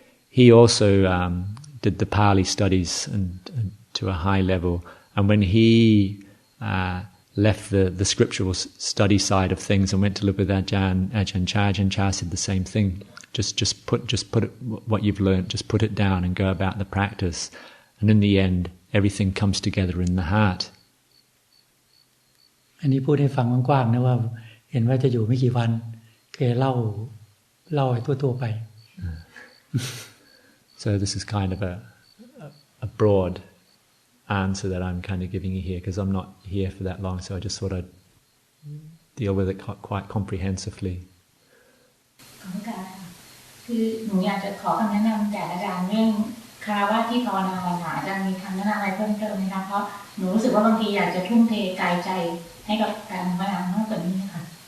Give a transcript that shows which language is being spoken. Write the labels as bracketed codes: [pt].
[en] He also did the Pali studies and to a high level, and when he left the scriptural study side of things and went to live with Ajahn Chah said the same thing. Just put it, what you've learned, just put it down and go about the practice, and in the end, everything comes together in the heart. [th] อันนี้พูดให้ฟังกว้างๆนะว่าเห็นว่าจะอยู่ไม่กี่วันแกเล่าให้ทั่วๆไป [en] So this is kind of a broad answer that I'm kind of giving you here, because I'm not here for that long, so I just thought I'd deal with it quite comprehensively. [th] ขอบคุณค่ะคือหนูอยากจะขอคำแนะนำจากอาจารย์เรื่องคารวะที่ภาวนาค่ะอาจารย์มีคำแนะนำอะไรเพิ่มเติมไหมคะเพราะหนูรู้สึกว่าบางทีอยากจะทุ่มเทกายใจให้กับการภาวนามากกว่านี้ค่ะ